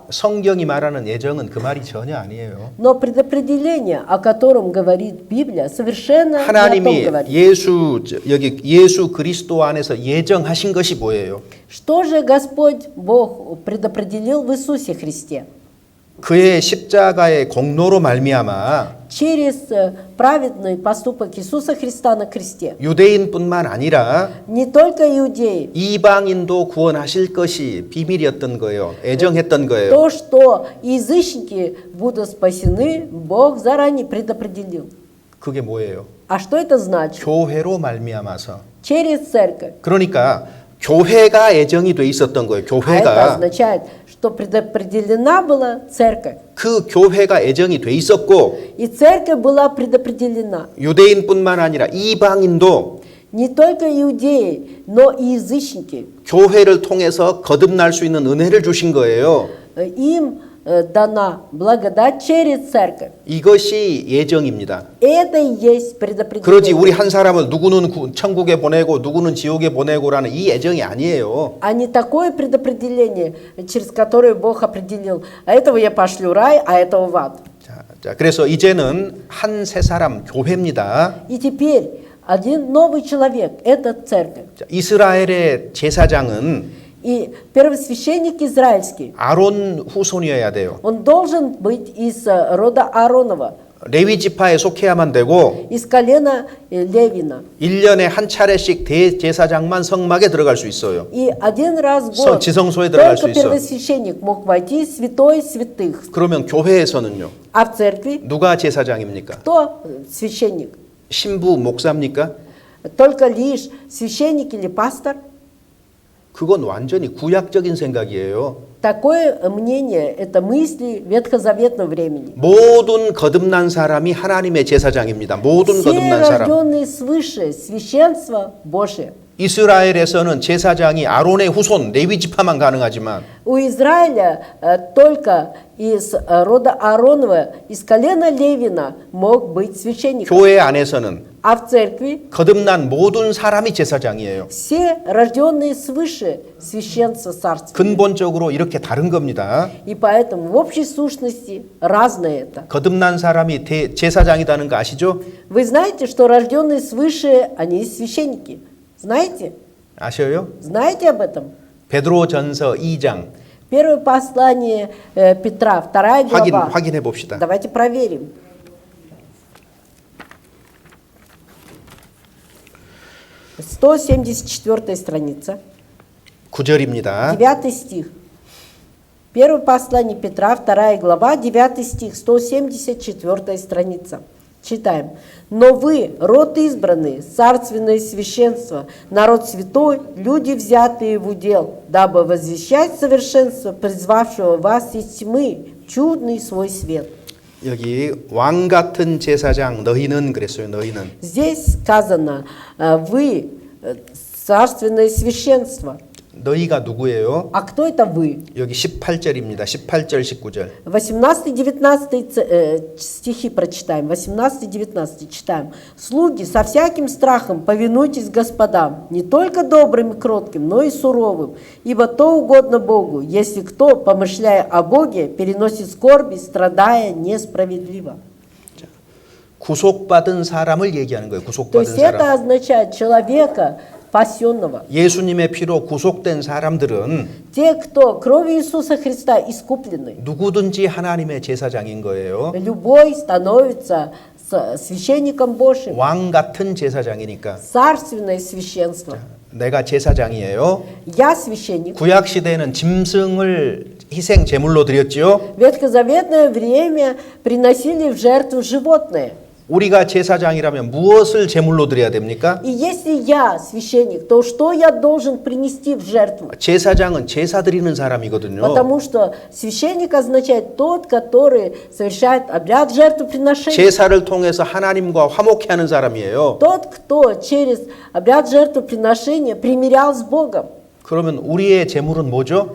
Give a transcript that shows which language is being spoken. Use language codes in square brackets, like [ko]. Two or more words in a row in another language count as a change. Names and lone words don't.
[ko] 성경이 말하는 예정은 그 말이 전혀 아니에요. [ru] Но предопределение, о котором говорит Библия, совершенно не о том [ko] 하나님이 [ru] говорит. [ko] 여기 예수 그리스도 안에서 예정하신 것이 뭐예요? [ru] Что же Господь Бог предопределил в Иисусе Христе? [ko] 그의 십자가의 공로로 말미암아 [ru] Через праведный поступок Иисуса Христа на кресте. [ko] 유대인뿐만 아니라 [ru] Не только иудеи. [ko] 이방인도 구원하실 것이 비밀이었던 거예요. 애정했던 거예요. [ru] То, что язычники будут спасены, Бог заранее предопределил. [ko] 그게 뭐예요? [ru] А что это значит? [ko] 교회로 말미암아서. [ru] Через церковь. [ko] 그러니까 교회가 애정이 돼 있었던 거예요. [ru] А это [ko] 교회가. [ru] означает, что предопределена была церковь. [ko] 그 교회가 애정이 돼 있었고 [ru] И церковь была предопределена. [ko] 유대인뿐만 아니라 이방인도 [ru] Не только иудеи, но и язычники. [ko] 교회를 통해서 거듭날 수 있는 은혜를 주신 거예요. [ru] Им дана благодать через церковь. [ko] 이것이 예정입니다. [ru] Это и есть [ko] 그러지 우리 [ru] предопределение. [ko] 한 사람을 누구는 천국에 보내고 누구는 지옥에 보내고라는 이 예정이 아니에요. [ru] А не такое предопределение, через которое Бог определил, а этого я пошлю в рай, а этого в ад. [ko] 자, 그래서 이제는 한 세 사람 교회입니다. [ru] И теперь один новый человек, это церковь. [ko] 자, 이스라엘의 제사장은 [ru] И первосвященник израильский, [ko] 아론 후손이어야 돼요. [ru] он должен быть из рода Ааронова, [ko] 레위 지파에 속해야만 되고 [ru] из колена Левина. [ko] 1년에 한 차례씩 대제사장만 성막에 들어갈 수 있어요. [ru] И один раз в год [ko] 지성소에 들어갈 수 [ru] только [ko] 있어. [ru] первосвященник мог войти в святой святых. [ko] 그러면 교회에서는요. [ru] А в церкви [ko] 누가 제사장입니까? [ru] кто священник? [ko] 신부 목사입니까? [ru] Только лишь священник или пастор? [ko] 그건 완전히 구약적인 생각이에요. [ru] Такое мнение, это мысли ветхозаветного времени. [ko] 모든 거듭난 사람이 하나님의 제사장입니다. 모든 [ru] Все [ko] 거듭난 사람. [ru] рожденные свыше, священство Божие. [ko] 이스라엘에서는 제사장이 아론의 후손 레위 지파만 가능하지만 [ru] У Израиля только из рода Ааронова, из колена Левина мог быть священником. [ko] 교회 안에서는 [ru] А в церкви [ko] 거듭난 모든 사람이 제사장이에요. [ru] все рожденные свыше священства царства. [ko] 근본적으로 이렇게 다른 겁니다. [ru] И поэтому в общей сущности разное это. [ko] 거듭난 사람이 제사장이라는 거 아시죠? [ru] Вы знаете, что рожденные свыше, они священники? Знаете? [ko] 아셔요? [ru] Знаете об этом? [ko] 베드로전서 2장 [ru] Первое послание Петра, 2 глава. [ko] 확인해 봅시다. [ru] Давайте проверим. 174 страница, [ko] 9절입니다. [ru] 9 стих. Первое послание Петра, 2 глава, 9 стих, 174 страница. Читаем. «Но вы, род избранный, царственное священство, народ святой, люди, взятые в удел, дабы возвещать совершенство, призвавшего вас из тьмы, чудный свой свет». [ko] 여기 왕 같은 제사장 너희는 그랬어요. 너희는. [ru] Здесь сказано, вы царственное священство. [ko] 너희가 누구예요? [ru] А кто это вы? [ko] 여기 18절입니다. 18절 19절. [ru] 18-19 стихи прочитаем. 18-19 читаем. «Слуги, со всяким страхом повинуйтесь господам, не только добрым и кротким, но и суровым, ибо то угодно Богу, если кто, помышляя о Боге, переносит скорби, страдая несправедливо». [ko] 구속받은 사람을 얘기하는 거예요. [ru] То [ko] 구속받은 [ru] есть это [ko] 사람. [ru] означает человека спасенного. [ko] 예수님의 피로 구속된 사람들은 [ru] Те, кто кровью Иисуса Христа искуплены, [ko] 누구든지 하나님의 제사장인 거예요. [ru] любой становится священником Божьим. [ko] 왕 같은 제사장이니까. [ru] Царственное священство. [ko] 내가 제사장이에요. [ru] Я священник. [ko] 구약 시대에는 짐승을 희생 제물로 드렸지요. [ru] В ветхозаветное время приносили в жертву животное. [ko] 우리가 제사장이라면 무엇을 제물로 드려야 됩니까? [ru] И если я священник, то что я должен принести в жертву? [ko] 제사장은 제사 드리는 사람이거든요. [ru] Потому что священник означает тот, который совершает обряд жертвоприношения. [ko] 제사를 통해서 하나님과 화목해 하는 사람이에요. [ru] Тот, кто через обряд жертвоприношения примирял с Богом. [ko] 그러면 우리의 제물은 뭐죠?